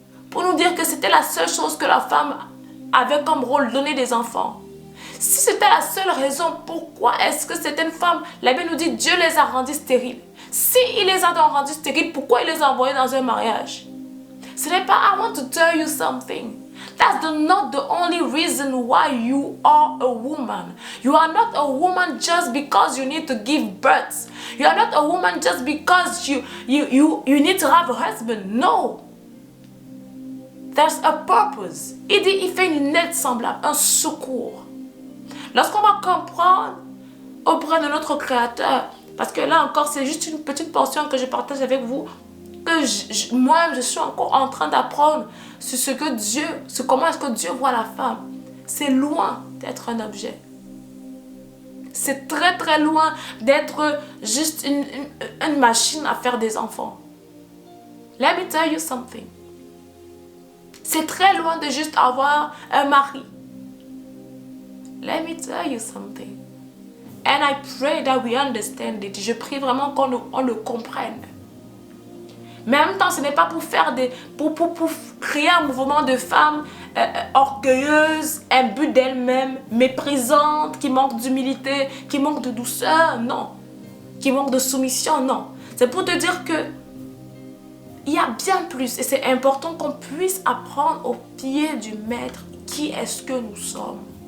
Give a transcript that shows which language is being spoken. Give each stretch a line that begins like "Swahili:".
French: Pour nous dire que c'était la seule chose que la femme avait comme rôle, donner des enfants. Si c'était la seule raison, pourquoi est-ce que certaines femmes, la Bible nous dit, Dieu les a rendues stériles. Si il les a rendues stériles, pourquoi il les a envoyées dans un mariage? Ce n'est pas,
English: I want to tell you something. That's not the only reason why you are a woman. You are not a woman just because you need to give birth. You are not a woman just because you need to have a husband. No. There's a purpose.
French: Il dit, il fait une aide semblable, un secours. Lorsqu'on va comprendre auprès de notre Créateur, parce que là encore, c'est juste une petite portion que je partage avec vous, que moi, je suis encore en train d'apprendre sur ce que Dieu, sur comment est-ce que Dieu voit la femme. C'est loin d'être un objet. C'est très très loin d'être juste une machine à faire des enfants.
English: Let me tell you something.
French: C'est très loin de juste avoir un mari.
English: Let me tell you something. And I pray that we understand it.
French: Je prie vraiment qu'on le comprenne. Mais en même temps, ce n'est pas pour faire pour créer un mouvement de femmes orgueilleuses, imbues d'elles-mêmes, méprisantes, qui manquent d'humilité, qui manquent de douceur, non. Qui manquent de soumission, non. C'est pour te dire que il y a bien plus et c'est important qu'on puisse apprendre au pied du maître qui est-ce que nous sommes.